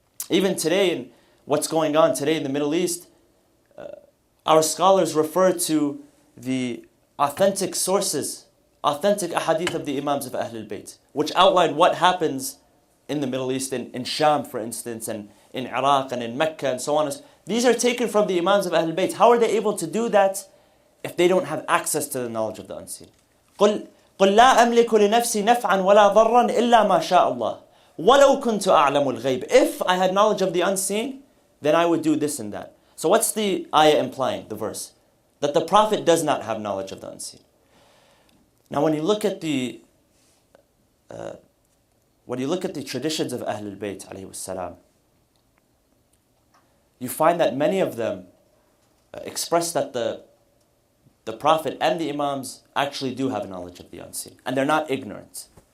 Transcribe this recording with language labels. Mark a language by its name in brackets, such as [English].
[English] Even today, in what's going on today in the Middle East, our scholars refer to the authentic sources, authentic ahadith of the Imams of Ahlul Bayt, which outline what happens in the Middle East, in Sham, for instance, and in Iraq, and in Mecca, and so on. These are taken from the Imams of Ahlul Bayt. How are they able to do that if they don't have access to the knowledge of the unseen? [Arabic] قل لا أملك لنفسي نفعا ولا ضرا إلا ما شاء الله ولو كنت أعلم الغيب. [English] If I had knowledge of the unseen, then I would do this and that. So what's the ayah implying, the verse? That the Prophet does not have knowledge of the unseen. Now when you look at the traditions of Ahlul Bayt alayhi salam, you find that many of them express that the Prophet and the Imams actually do have knowledge of the unseen, and they're not ignorant.